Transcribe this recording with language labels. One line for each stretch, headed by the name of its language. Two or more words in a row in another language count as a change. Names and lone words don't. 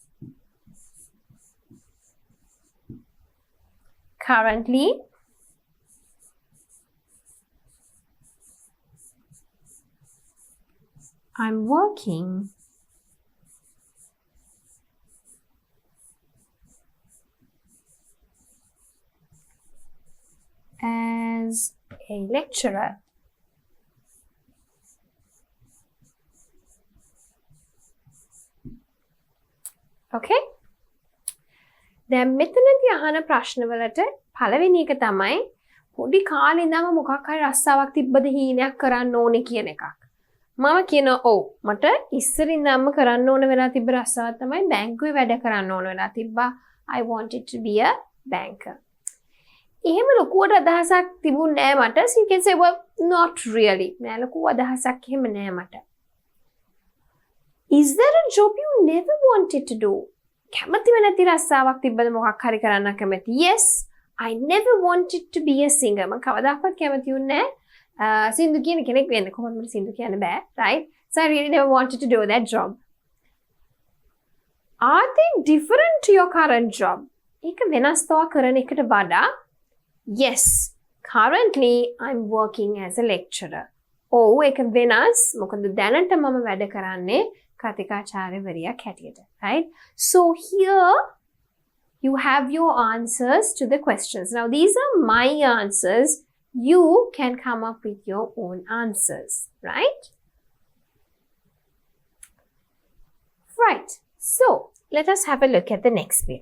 English: Currently, I'm working as a lecturer. Okay?
Sinhala: දැන් මෙතනදී අහන ප්‍රශ්නවලට පළවෙනි එක තමයි පොඩි කාලේ ඉඳන්ම මොකක් හරි රස්සාවක් තිබ්බද හීනයක් කරන්න ඕනේ කියන එකක්. මම කියනවා ඔව් මට ඉස්සර ඉඳන්ම කරන්න ඕන වෙලා තිබ්බ රස්සාවක් තමයි බැංකුවේ වැඩ කරන්න ඕන වෙලා තිබ්බා.
English: I wanted to be a banker.
Sinhala: එහෙම ලොකුවට අදහසක් තිබුණ නෑ මට.
English: So you can say well not really.
Sinhala: නෑ ලොකු අදහසක් එහෙම නෑ මට.
English: Is there a job you never wanted to do?
Sinhala: කැමතිව නැති රස්සාවක් තිබ්බද මොකක් හරි කරන්න කැමති?
English: Yes, I never wanted to be a singer.
Sinhala: මම කවදාකවත් කැමති වුණේ නෑ සින්දු කියන කෙනෙක් වෙන්න. කොහොමද මට සින්දු කියන්න බෑ,
English: right? So I really never wanted to do that job. Are they different to your current job?
Sinhala: ඒක වෙනස් තව කරන එකට වඩා
English: yes, currently I'm working as a lecturer.
Sinhala: ඔව් ඒක වෙනස්. මොකද දැනට මම වැඩ කරන්නේ කතිකාචාර්යවරියක් හැටියට,
English: right? So here you have your answers to the questions. Now these are my answers. You can come up with your own answers, right? Right. So let us have a look at the next bit.